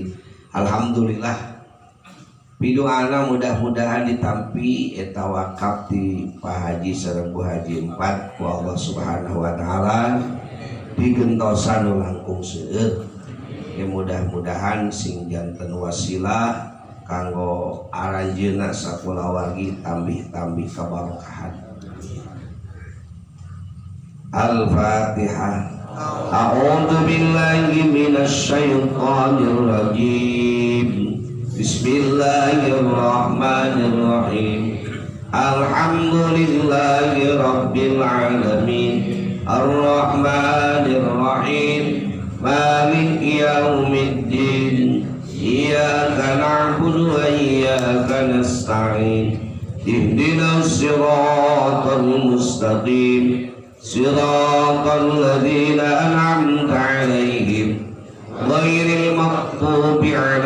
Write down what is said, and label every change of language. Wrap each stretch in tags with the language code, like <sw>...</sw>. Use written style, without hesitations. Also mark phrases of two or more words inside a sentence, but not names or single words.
<su>Alhamdulillah, pidoana mudah-mudahan ditampi eta wakaf di Pak Haji sareng Bu Haji 4 ku Allah</su> <ar>سبحانه وتعالى</ar> <su>digentosan nu langkung seueur. Ya mudah-mudahan sing janten wasilah kanggo aranjeunna sakulawargi tambih-tambih kabarokahan.</su> <ar>Al-Fatihah. أعوذ بالله من الشيطان الرجيم. بسم الله الرحمن الرحيم. الحمد لله رب العالمين، الرحمن الرحيم، مالك يوم الدين، إياك نعبد وإياك نستعين، اهدنا الصراط المستقيم، صراط الذين أنعمت عليهم غير المغضوب</ar>